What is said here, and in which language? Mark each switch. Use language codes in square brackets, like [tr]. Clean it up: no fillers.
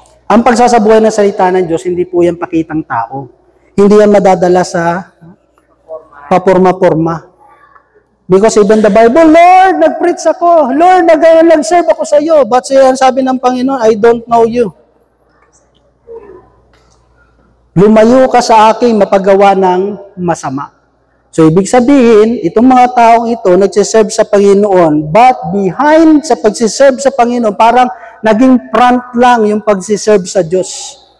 [tl] Ang pagsasabuhay ng salita ng Diyos, hindi po yan pakitang tao. Hindi yan madadala sa paporma-porma. [en] Because even the Bible, [tl] Lord, nag-preach ako. Lord, nag-serve ako sa iyo. [en] But [tl] sabi ng Panginoon, [en] I don't know you. [tl] Lumayo ka sa akin, mapagawa ng masama. So, ibig sabihin, itong mga taong ito, nagsiserve sa Panginoon, but behind sa pagsiserve sa Panginoon, parang naging front lang yung pagsiserve sa Diyos.